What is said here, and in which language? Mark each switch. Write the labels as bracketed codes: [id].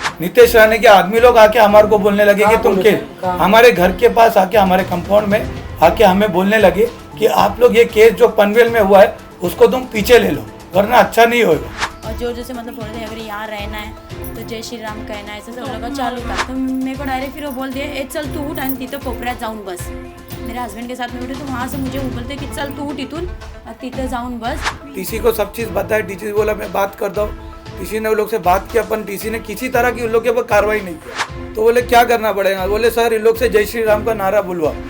[hi] नीतीश राणे के आदमी लोग आके हमारे को बोलने लगे कि तुम के हमारे घर के पास आके, हमारे कंपाउंड में आके हमें बोलने लगे कि आप लोग ये केस जो पनवेल में हुआ है उसको तुम पीछे ले लो, वरना अच्छा नहीं होगा। और जो जैसे मतलब बोल रहे अगर यहाँ रहना है तो जय श्री राम कहना है, ऐसा सब लोग चालू था। तो मेरे को डायरेक्ट फिर वो बोल दिया ए चल तू उठ [mr] आणि तिथं कोपऱ्यात जाऊन बस। [hi] मेरे हस्बैंड के साथ में बैठे तो वहाँ से मुझे वो बोलते कि चल तू उठ [mr] इथून तिथं जाऊन बस। [hi] टीसी को सब चीज़ बताया, टीसी बोला मैं बात कर दो, टीसी ने उन लोग से बात किया, अपन टीसी ने किसी तरह की उन लोग के ऊपर कार्रवाई नहीं किया। तो बोले क्या करना पड़ेगा, बोले सर इन लोग से जय श्री राम का नारा बुलवा।